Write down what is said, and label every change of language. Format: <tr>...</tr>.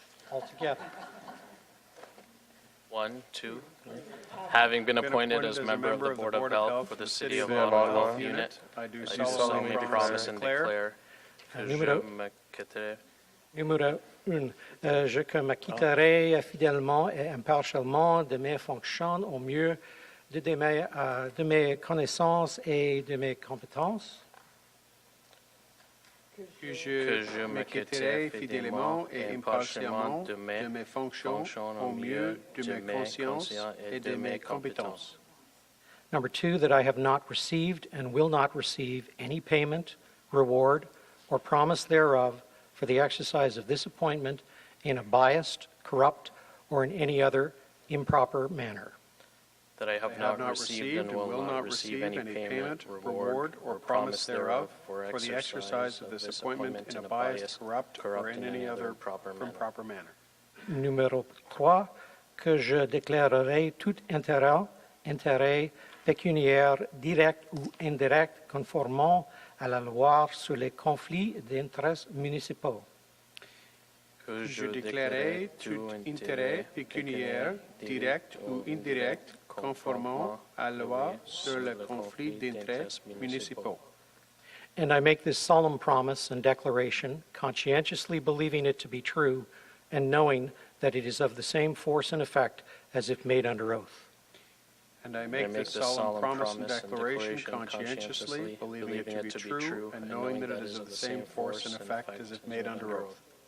<en>All together. 1, 2. Having been appointed as member of the Board of Health for the City of Ottawa Health Unit, I do solemnly promise and declare</en> <fr>que je m'acquitterai. Numéro 1. Je m'acquitterai fidèlement et impartialement de mes fonctions au mieux de mes connaissances et de mes compétences. Que je m'acquitterai fidèlement et impartialement de mes fonctions au mieux de mes consciences et de mes compétences.</fr> <en>Number 2, that I have not received and will not receive any payment, reward, or promise thereof for the exercise of this appointment in a biased, corrupt, or in any other improper manner. That I have not received and will not receive any payment, reward, or promise thereof for the exercise of this appointment in a biased, corrupt, or in any other improper manner.</en> <fr>Numéro 3, que je déclarerai tout intérêt pécuniaire direct ou indirect conformément à la loi sur les conflits d'intérêts municipaux. Que je déclarerai tout intérêt pécuniaire direct ou indirect conformément à la loi sur le conflit d'intérêts municipaux.</fr> <en>And I make this solemn promise and declaration, conscientiously believing it to be true and knowing that it is of the same force and effect as if made under oath. And I make this solemn promise and declaration conscientiously believing it to be true and knowing that it is of the same force and effect as if made under oath.</en>